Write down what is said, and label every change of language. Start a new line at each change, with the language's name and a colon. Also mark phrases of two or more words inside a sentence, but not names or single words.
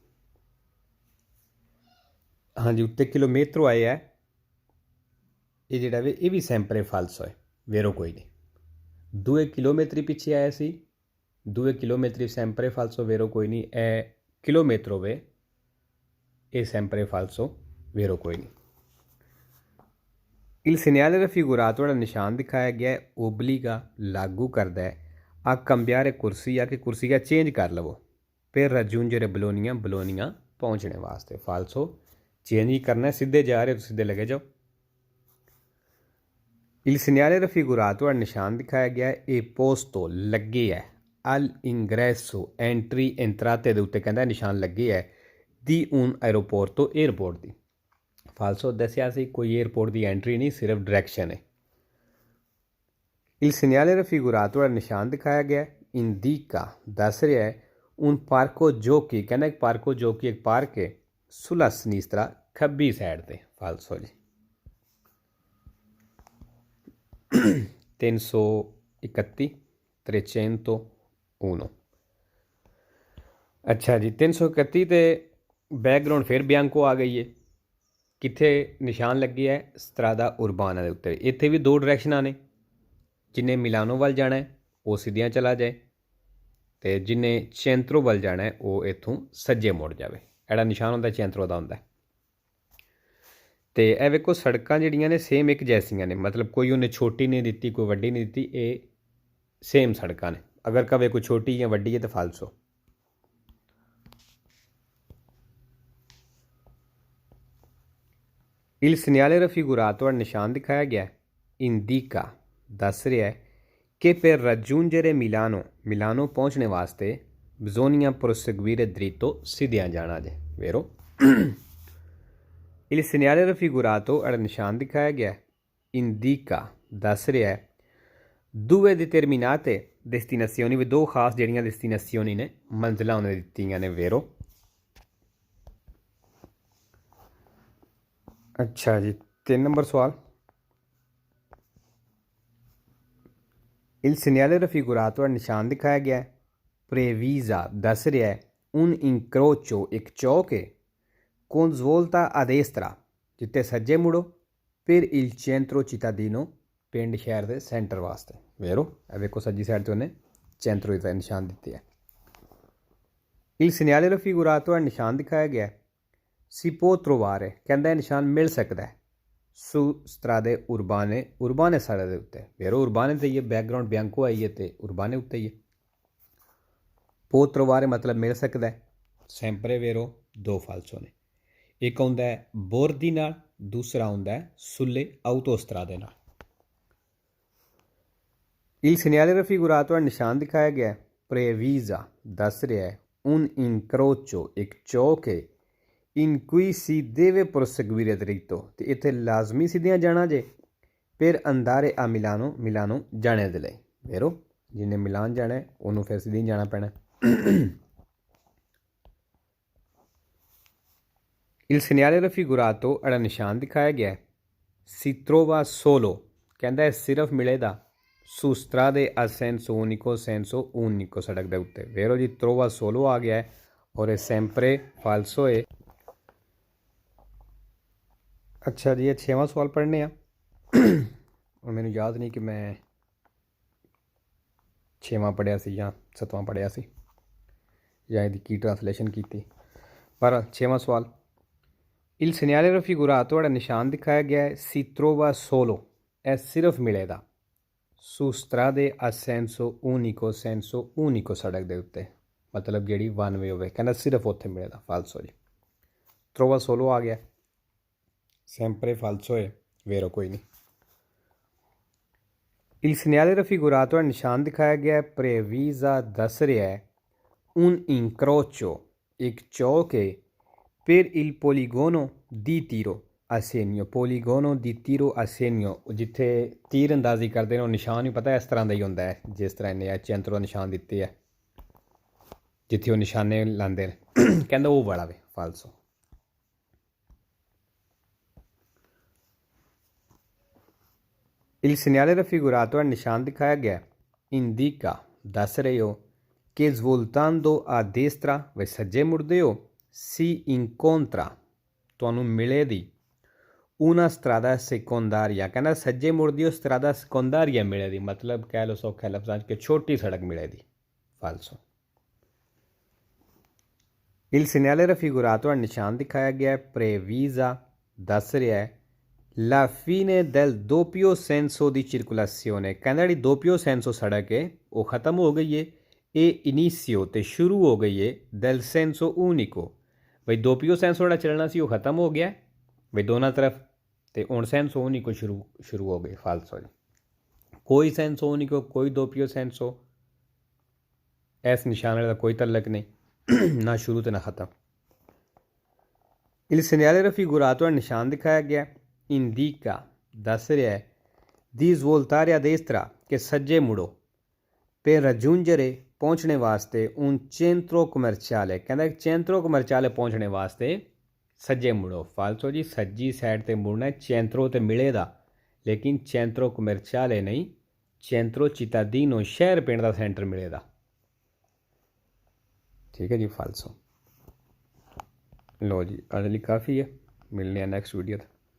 Punjabi: ਹਾਂਜੀ, ਉੱਤੇ ਕਿਲੋਮੀਟਰ ਆਇਆ ਹੈ, ਇਹ ਜਿਹੜਾ ਵੇ ਇਹ ਵੀ
Italian: sempre falso
Punjabi: ਹੈ, ਵੇਰੋ ਕੋਈ ਨਹੀਂ। 2 ਕਿਲੋਮੀਟਰ ਪਿੱਛੇ ਆਇਆ ਸੀ, 2 ਕਿਲੋਮੀਟਰ
Italian: sempre falso,
Punjabi: ਵੇਰੋ ਕੋਈ ਨਹੀਂ। ਇਹ ਕਿਲੋਮੀਟਰ ਹੋਵੇ, ਇਹ
Italian: sempre falso,
Punjabi: ਵੇਰੋ ਕੋਈ ਨਹੀਂ।
Italian: il segnale raffigurato
Punjabi: ਜਿਹੜਾ ਨਿਸ਼ਾਨ ਦਿਖਾਇਆ ਗਿਆ ਹੈ ਓਬਲੀਗਾ ਲਾਗੂ ਕਰਦਾ ਹੈ
Italian: a cambiare corsia
Punjabi: ਕਿ ਕੁਰਸੀਆ ਚੇਂਜ ਕਰ ਲਵੋ
Italian: per raggiungere
Punjabi: ਬਲੋਨੀਆ ਪਹੁੰਚਣੇ ਵਾਸਤੇ, ਫਾਲਸੋ। ਚੇਂਜ ਹੀ ਕਰਨਾ, ਸਿੱਧੇ ਜਾ ਰਹੇ ਹੋ ਸਿੱਧੇ ਲੱਗੇ ਜਾਓ।
Italian: il segnale raffigurato
Punjabi: ਨਿਸ਼ਾਨ ਦਿਖਾਇਆ ਗਿਆ ਹੈ ਇਹ ਪੋਸਟੋ ਲੱਗੇ ਹੈ
Italian: al ingresso
Punjabi: ਐਂਟਰੀ entrate ਦੇ ਉੱਤੇ ਕਹਿੰਦਾ ਨਿਸ਼ਾਨ ਲੱਗੇ ਹੈ
Italian: di un aeroporto
Punjabi: ਏਅਰਪੋਰਟ ਦੀ, ਫਾਲਸੋ। ਦੱਸਿਆ ਸੀ ਕੋਈ ਏਅਰਪੋਰਟ ਦੀ ਐਂਟਰੀ ਨਹੀਂ, ਸਿਰਫ ਡਾਇਰੈਕਸ਼ਨ ਹੈ।
Italian: il segnale raffigurato
Punjabi: ਨਿਸ਼ਾਨ ਦਿਖਾਇਆ ਗਿਆ
Italian: indica
Punjabi: ਦੱਸ ਰਿਹਾ ਹੈ
Italian: un parco giochi,
Punjabi: ਕਹਿੰਦਾ ਇੱਕ
Italian: parco giochi
Punjabi: ਇੱਕ ਪਾਰਕ ਹੈ
Italian: sulla sinistra
Punjabi: ਖੱਬੀ ਸਾਈਡ 'ਤੇ, ਫਾਲਸੋ ਜੀ। 331 301। ਅੱਛਾ ਜੀ, 331 ਤੇ ਬੈਕਗਰਾਊਂਡ ਫਿਰ ਬਿਆੰਕੋ ਆ ਗਈ ਹੈ। ਕਿੱਥੇ ਨਿਸ਼ਾਨ ਲੱਗੇ ਹੈ
Italian: strada urbana
Punjabi: ਦੇ ਉੱਤੇ। ਇੱਥੇ ਭੀ ਦੋ ਡਾਇਰੈਕਸ਼ਨਾਂ ਨੇ, ਜਿਨ੍ਹਾਂ ਨੇ ਮਿਲਾਨੋ ਵੱਲ ਜਾਣਾ ਹੈ ਉਹ ਸਿੱਧੀਆਂ ਚਲਾ ਜਾਏ, ਤਾਂ ਜਿਨ੍ਹਾਂ ਨੇ ਚੈਂਤ੍ਰੋ ਵੱਲ ਜਾਣਾ ਹੈ ਉਹ ਇੱਥੋਂ ਸੱਜੇ ਮੁੜ ਜਾਏ। ਏਹੋ ਜਿਹਾ ਨਿਸ਼ਾਨ ਹੁੰਦਾ ਚੈਂਤ੍ਰੋ ਦਾ ਹੁੰਦਾ ਹੈ। ਤਾਂ ਇਹ ਵੇਖੋ ਸੜਕਾਂ ਜਿਹੜੀਆਂ ਨੇ ਸੇਮ ਇੱਕ ਜਿਹੀਆਂ ਨੇ, ਮਤਲਬ ਕੋਈ ਉਨ੍ਹਾਂ ਨੇ ਛੋਟੀ ਨਹੀਂ ਦਿੱਤੀ ਕੋਈ ਵੱਡੀ ਨਹੀਂ ਦਿੱਤੀ, ਇਹ ਸੇਮ ਸੜਕਾਂ ਨੇ। ਅਗਰ ਕਹੇ ਕੋਈ ਛੋਟੀ ਜਾਂ ਵੱਡੀ ਹੈ ਤਾਂ ਫਾਲਸੋ।
Italian: Il segnale raffigurato al
Punjabi: ਨਿਸ਼ਾਨ ਦਿਖਾਇਆ ਗਿਆ ਹੈ ਇੰਡੀਕਾ ਦੱਸ ਰਿਹਾ ਹੈ ਕਿ
Italian: per raggiungere
Punjabi: ਮਿਲਾਨੋ ਪਹੁੰਚਣੇ ਵਾਸਤੇ
Italian: bisogna proseguire dritto
Punjabi: ਸਿੱਧੀਆਂ ਜਾਣਾ ਜੇ,
Italian: vero? Il segnale raffigurato al
Punjabi: ਨਿਸ਼ਾਨ ਦਿਖਾਇਆ ਗਿਆ ਹੈ ਇੰਡੀਕਾ ਦੱਸ ਰਿਹਾ ਹੈ
Italian: due determinate destinazioni,
Punjabi: ਭੀ ਦੋ ਖ਼ਾਸ ਜਿਹੜੀਆਂ destinazioni ਨੇ, ਮੰਜ਼ਿਲਾਂ ਉਨ੍ਹਾਂ ਨੇ ਦਿੱਤੀਆਂ ਨੇ,
Italian: vero?
Punjabi: ਅੱਛਾ ਜੀ, 3 ਨੰਬਰ ਸਵਾਲ।
Italian: Il segnale raffigurato
Punjabi: ਨਿਸ਼ਾਨ ਦਿਖਾਇਆ ਗਿਆ ਹੈ ਪ੍ਰੇਵੀਜ਼ਾ ਦੱਸ ਰਿਹਾ ਹੈ
Italian: un incrocio
Punjabi: ਇੱਕ ਚੌਕ ਹੈ
Italian: con svolta a destra
Punjabi: ਜਿੱਥੇ ਸੱਜੇ ਮੁੜੋ ਫਿਰ
Italian: il centro cittadino
Punjabi: ਪਿੰਡ ਸ਼ਹਿਰ ਦੇ ਸੈਂਟਰ ਵਾਸਤੇ, ਵੇਰੋ? ਵੇਖੋ ਸੱਜੀ ਸਾਈਡ ਤੋਂ ਉਨ੍ਹਾਂ ਨੇ centro ਦਾ ਨਿਸ਼ਾਨ ਦਿੱਤਾ ਹੈ।
Italian: Il segnale raffigurato
Punjabi: ਨਿਸ਼ਾਨ ਦਿਖਾਇਆ ਗਿਆ ਹੈ
Italian: si può trovare,
Punjabi: ਕਹਿੰਦਾ ਨਿਸ਼ਾਨ ਮਿਲ ਸਕਦਾ ਹੈ
Italian: su strade urbane
Punjabi: ਸਾਈਡ ਦੇ ਉੱਤੇ, ਵੇਰੋ? ਉਰਬਾਨੇ ਤਾਂ ਇਹ ਬੈਕਗ੍ਰਾਊਂਡ ਬਿਆਂਕੋ ਆਈ ਹੈ ਤਾਂ ਉਰਬਾਨੇ ਉੱਤੇ ਹੀ ਹੈ। पो trovare ਮਤਲਬ ਮਿਲ ਸਕਦਾ ਹੈ, sempre ਵੇਰੋ ਦੋ ਫਾਲਸੋ ਨੇ। ਇੱਕ ਆਉਂਦਾ ਹੈ ਬੋਰਦੀ ਨਾਲ, ਦੂਸਰਾ ਆਉਂਦਾ ਹੈ
Italian: sulle autostrade
Punjabi: ਨਾਲ।
Italian: Il segnale raffigurato
Punjabi: ਨਿਸ਼ਾਨ ਦਿਖਾਇਆ ਗਿਆ ਹੈ ਪ੍ਰੇਵੀਜ਼ਾ ਦੱਸ ਰਿਹਾ ਹੈ
Italian: un incrocio
Punjabi: ਇੱਕ ਚੌਕ ਹੈ
Italian: in cui si deve proseguire dritto,
Punjabi: ਤਾਂ ਇੱਥੇ ਲਾਜ਼ਮੀ ਸਿੱਧੀਆਂ ਜਾਣਾ ਜੇ ਫਿਰ
Italian: andare a
Punjabi: ਮਿਲਾਨੋ ਜਾਣੇ ਦੇ ਲਈ, ਵੇਰੋ? ਜਿਨ੍ਹਾਂ ਨੇ ਮਿਲਾਨ ਜਾਣਾ ਹੈ ਉਨ੍ਹਾਂ ਨੇ ਫਿਰ ਸਿੱਧੀ ਜਾਣਾ ਪੈਣਾ।
Italian: Il segnale raffigurato
Punjabi: ਏਹੋ ਜਿਹਾ ਨਿਸ਼ਾਨ ਦਿਖਾਇਆ ਗਿਆ ਹੈ
Italian: si trova solo,
Punjabi: ਕਹਿੰਦਾ ਹੈ ਸਿਰਫ਼ ਮਿਲੇਗਾ
Italian: su strade a senso unico
Punjabi: ਸੜਕ ਦੇ ਉੱਤੇ, ਵੇਰੋ ਜੀ?
Italian: trova solo
Punjabi: ਆ ਗਿਆ ਹੈ ਅਤੇ ਇਹ
Italian: sempre falso
Punjabi: है। ਅੱਛਾ ਜੀ, ਇਹ 6ਵਾਂ ਸਵਾਲ ਪੜ੍ਹਨੇ ਆ ਅਤੇ ਮੈਨੂੰ ਯਾਦ ਨਹੀਂ ਕਿ ਮੈਂ 6ਵਾਂ ਪੜ੍ਹਿਆ ਸੀ ਜਾਂ 7ਵਾਂ ਪੜ੍ਹਿਆ ਸੀ ਜਾਂ ਇਸਦੀ ਕੀ ਟ੍ਰਾਂਸਲੇਸ਼ਨ ਕੀਤੀ ਸੀ, ਪਰ 6ਵਾਂ ਸਵਾਲ।
Italian: Il segnale raffigurato
Punjabi: ਏਹੋ ਜਿਹਾ ਨਿਸ਼ਾਨ ਦਿਖਾਇਆ ਗਿਆ ਹੈ
Italian: si trova solo,
Punjabi: ਇਹ ਸਿਰਫ਼ ਮਿਲੇਗਾ
Italian: su strade a senso unico
Punjabi: ਸੜਕ ਦੇ ਉੱਤੇ, ਮਤਲਬ ਜਿਹੜੀ ਵਨ ਵੇ ਹੋਵੇ, ਕਹਿਣਾ ਸਿਰਫ਼ ਉੱਥੇ ਮਿਲੇਗਾ, ਫਾਲਸੋ ਜੀ।
Italian: trova solo
Punjabi: ਆ ਗਿਆ
Italian: sempre falso
Punjabi: ਹੈ, ਵੇਰੋ ਕੋਈ ਨਹੀਂ।
Italian: Il segnale raffigurato
Punjabi: ਨਿਸ਼ਾਨ ਦਿਖਾਇਆ ਗਿਆ ਹੈ ਪ੍ਰੇਵੀਜ਼ਾ ਦੱਸ ਰਿਹਾ ਹੈ
Italian: un incrocio
Punjabi: ਇੱਕ ਚੌਕ ਹੈ
Italian: per il poligono di tiro a segno, poligono di tiro a segno
Punjabi: ਜਿੱਥੇ ਤੀਰ ਅੰਦਾਜ਼ੀ ਕਰਦੇ ਹਨ, ਨਿਸ਼ਾਨ ਭੀ ਪਤਾ ਹੈ ਇਸ ਤਰ੍ਹਾਂ ਦਾ ਹੀ ਹੁੰਦਾ ਹੈ ਜਿਸ ਤਰ੍ਹਾਂ ਇਨ੍ਹਾਂ ਨੇ ਚੈਂਤ੍ਰੋ ਨਿਸ਼ਾਨ ਦਿੱਤਾ ਹੈ, ਜਿੱਥੇ ਉਹ ਨਿਸ਼ਾਨੇ ਲਾਉਂਦੇ ਹਨ, ਕਹਿੰਦਾ ਉਹ ਵੱਡਾ ਵੇ, ਫਾਲਸੋ।
Italian: Il segnale raffigurato
Punjabi: ਨਿਸ਼ਾਨ ਦਿਖਾਇਆ ਗਿਆ indica ਦੱਸ ਰਹੇ ਹੋ ਕਿ
Italian: svoltando a destra
Punjabi: ਵੇ ਸੱਜੇ ਮੁੜਦੇ ਹੋ
Italian: si incontra
Punjabi: ਤੁਹਾਨੂੰ ਮਿਲੇਗੀ
Italian: una strada secondaria,
Punjabi: ਕਹਿਣਾ ਸੱਜੇ ਮੁੜਦੀ ਹੋ
Italian: strada secondaria
Punjabi: ਮਿਲੇਗੀ, ਮਤਲਬ ਕਹਿ ਲਓ ਸੌਖੇ ਲਫ਼ਜ਼ਾਂ ਦੇ ਛੋਟੀ ਸੜਕ ਮਿਲੇਗੀ, ਫਾਲਸੋ।
Italian: Il segnale raffigurato
Punjabi: ਨਿਸ਼ਾਨ ਦਿਖਾਇਆ ਗਿਆ ਪ੍ਰੇਵੀਜ਼ਾ ਦੱਸ ਰਿਹਾ ਹੈ
Italian: La fine del doppio senso di circolazione,
Punjabi: ਕਹਿਣਾ ਜੀ
Italian: doppio senso
Punjabi: ਸੜਕ ਹੈ ਉਹ ਖ਼ਤਮ ਹੋ ਗਈ ਹੈ, ਇਹ ਇਨੀਸ਼ੀਓ ਤਾਂ ਸ਼ੁਰੂ ਹੋ ਗਈ ਹੈ
Italian: del senso unico,
Punjabi: ਭਾਈ
Italian: doppio senso
Punjabi: ਜੋ ਚੱਲਣਾ ਸੀ ਉਹ ਖ਼ਤਮ ਹੋ ਗਿਆ ਭਾਈ ਦੋਨੋਂ ਤਰਫ਼, ਤਾਂ ਹੁਣ
Italian: senso unico
Punjabi: ਸ਼ੁਰੂ ਹੋ ਗਈ, ਫਾਲਸੋ ਜੀ। कोई
Italian: senso unico
Punjabi: कोई
Italian: doppio senso,
Punjabi: ਇਸ ਨਿਸ਼ਾਨ ਦਾ ਕੋਈ ਤਅੱਲੁਕ ਨਹੀਂ ਨਾ ਸ਼ੁਰੂ ਤਾਂ ਨਾ ਖ਼ਤਮ।
Italian: Il segnale raffigurato
Punjabi: ਨਿਸ਼ਾਨ ਦਿਖਾਇਆ ਗਿਆ
Italian: indica
Punjabi: ਦੱਸ ਰਿਹਾ ਹੈ
Italian: di svoltare a destra
Punjabi: ਕਿ ਸੱਜੇ ਮੁੜੋ
Italian: per raggiungere
Punjabi: ਪਹੁੰਚਣੇ ਵਾਸਤੇ
Italian: un centro commerciale,
Punjabi: ਕਹਿੰਦਾ ਹੈ
Italian: centro commerciale
Punjabi: ਪਹੁੰਚਣੇ ਵਾਸਤੇ ਸੱਜੇ ਮੁੜੋ, ਫਾਲਸੋ ਜੀ। ਸੱਜੀ ਸਾਈਡ ਤੇ ਮੁੜਨਾ ਹੈ centro ਤੇ ਮਿਲੇਗਾ, ਲੇਕਿਨ
Italian: centro commerciale
Punjabi: ਨਹੀਂ,
Italian: centro cittadino
Punjabi: ਸ਼ਹਿਰ ਪਿੰਡ ਦਾ ਸੈਂਟਰ ਮਿਲੇਗਾ, ਠੀਕ ਹੈ ਜੀ, ਫਾਲਸੋ। ਲਓ ਜੀ ਅਗਲੀ ਕਾਫ਼ੀ ਹੈ, ਮਿਲਨੇ ਆ ਨੈਕਸਟ ਵੀਡੀਓ 'ਤੇ।